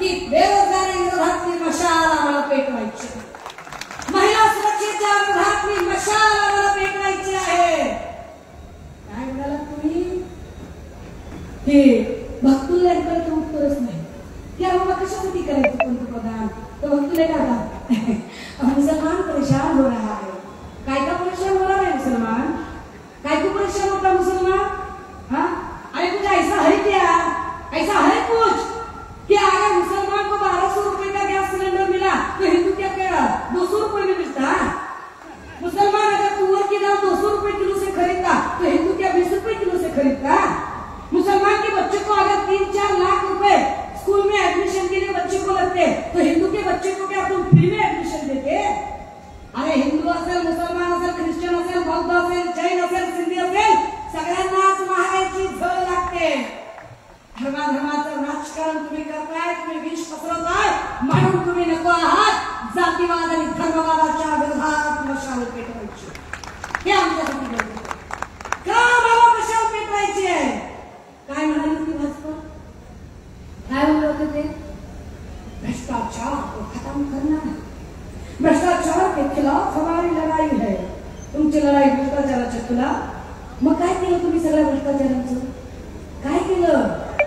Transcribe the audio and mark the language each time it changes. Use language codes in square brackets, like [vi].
[mr] बेरोजगारी विरोधातली मशाल आम्हाला पेटवायची, महिला सुरक्षेच्या विरोधातली मशाल आम्हाला पेटवायची आहे. काय म्हणाला तुम्ही? हे भक्तुल्यांकडे तर उत्तरच नाही की आम्हाला कशासाठी करायचं पंतप्रधान. [hi] तो भक्तुल्य का मुसलमान परेशान हो रहा है. काय का परेशान हो रहा है मुसलमान? काय को परेशान होता मुसलमान? हाँ, अरे कुछ ऐसा है क्या, ऐसा है कुछ कि अगर मुसलमान को 1200 रुपए का गैस सिलेंडर मिला तो हिंदू क्या क्या 200 रुपए में मिलता है? मुसलमान अगर तुअर की दाल 200 रुपए किलो से खरीदता तो हिंदू क्या 20 रुपए किलो से खरीदता? मुसलमान के बच्चे को अगर 3-4 लाख रुपए स्कूल में एडमिशन के लिए बच्चे को लगते तो हिंदू के बच्चे को क्या तुम फ्री में एडमिशन देते? [mr] अरे हिंदू असेल, मुसलमान असेल, ख्रिश्चन असेल, बौद्ध असेल, जैन असेल, सिंधी असेल, सगळ्यांनाच महागाईची झळ लागते. धर्माधर्माचं राजकारण तुम्ही करताय, तुम्ही विष पसरवताय, म्हणून तुम्ही नको आहात जातीवाद आणि धर्मवादाच्या विरोधात मशाल पेटवायची. हे आमच्यासाठी गरजेचं आहे. का मला मशाल पेटवायची आहे? काय म्हणाली होती भाजपा? काय म्हणत होते ते? [hi] भ्रष्टाचार को खत्म करना है, भ्रष्टाचार के खिलाफ हमारी लड़ाई है. [mr] तुमची लढाई भ्रष्टाचाराच्या खिलाफ. मग काय केलं तुम्ही सगळ्या भ्रष्टाचारांचं? काय केलं?